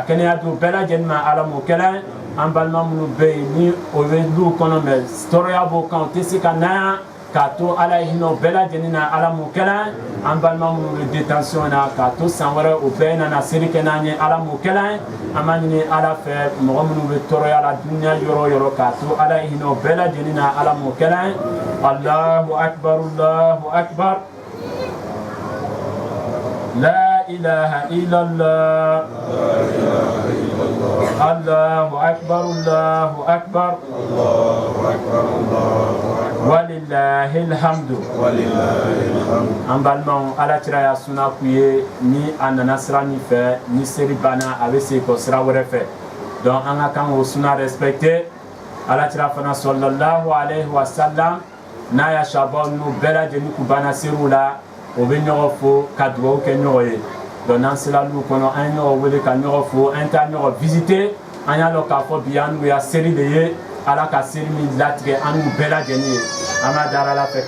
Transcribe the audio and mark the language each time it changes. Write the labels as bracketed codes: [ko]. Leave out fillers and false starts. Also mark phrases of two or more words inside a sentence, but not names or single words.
[bm] kɛnɛya di bɛɛ lajɛlen ma ala m'o kɛlɛ an balima minnu bɛ yen ni o bɛ du kɔnɔ mɛ tɔɔrɔya b'o kan o tɛ se ka na yan k'a to ala ye hinɛ o bɛɛ lajɛlen na ala m'o kɛlɛ an balima minnu bɛ détention na k'a to san wɛrɛ o bɛɛ nana seli kɛ n'an ye ala m'o kɛlɛ an b'a ɲini ala fɛ mɔgɔ minnu bɛ tɔɔrɔya la duniya yɔrɔ o yɔrɔ k'a to ala ye hinɛ o bɛɛ lajɛlen na ala m'o kɛlɛ [ar] الله أكبر الله أكبر لا إله إلا الله الله أكبر الله أكبر ولله الحمد an balimaw ala tira y'a suna [bm] k'u ye ni a nana sira min fɛ ni seri banna a bɛ segin kɔ sira wɛrɛ fɛ donc an ka kan k'o suna respecter ala tira fana [ar] صلى الله عليه وسلم [bm] n'a y'a sababu n'u bɛɛ lajɛlen k'u banna seriw la o bɛ ɲɔgɔn fo ka dugawu kɛ ɲɔgɔn ye donc n'an sera l'u kɔnɔ an ye ɲɔgɔn wele ka ɲɔgɔn fo an taa ɲɔgɔn visiter an y'a dɔn k'a fɔ bi an n'u ya seri de ye ala ka seri min latigɛ an n'u bɛɛ lajɛlen ye an b'a dara ala fɛ